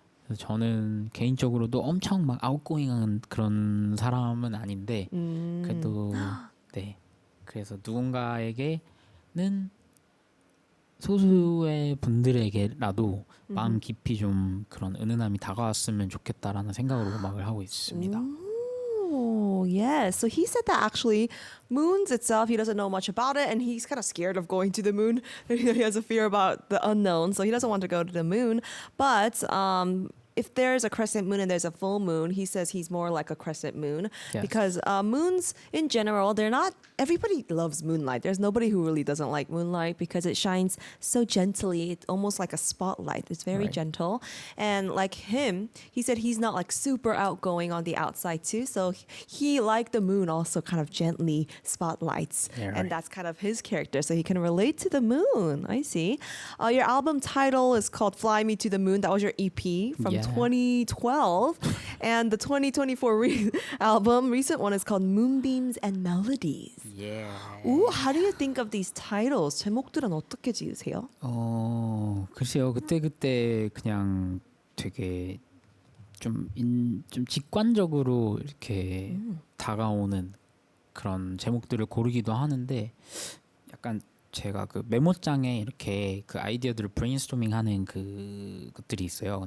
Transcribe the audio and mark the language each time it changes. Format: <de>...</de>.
<ko>그래서 저는 개인적으로도 엄청 막 아웃고잉한 그런 사람은 아닌데 그래도 네. 그래서 누군가에게는 소수의 분들에게라도 마음 깊이 좀 그런 은은함이 다가왔으면 좋겠다라는 생각으로 음악을 하고 있습니다.</ko> <en>Oh, yes. So he said that actually moons itself, he doesn't know much about it and he's kind of scared of going to the moon. He has a fear about the unknown, so he doesn't want to go to the moon. But if there's a crescent moon and there's a full moon, he says he's more like a crescent moon Yes. because moons in general, they're not, everybody loves moonlight. There's nobody who really doesn't like moonlight because it shines so gently. It's almost like a spotlight. It's very Right. gentle. And like him, he said he's not like super outgoing on the outside too. So he like the moon also kind of gently spotlights. Yeah, right. And that's kind of his character. So he can relate to the moon. I see. Your album title is called Fly Me to the Moon. That was your EP from Yeah. 2012. And the 2024 album, recent one, is called Moonbeams and Melodies. Yeah. Ooh, how do you think of these titles?</en> <ko>제목들은 어떻게 지으세요? 글쎄요. 그때 그냥 되게 좀 직관적으로 이렇게 다가오는 그런 제목들을 고르기도 하는데 약간 제가 그 메모장에 이렇게 그 아이디어들을 브레인스토밍하는 그것들이 있어요.</ko>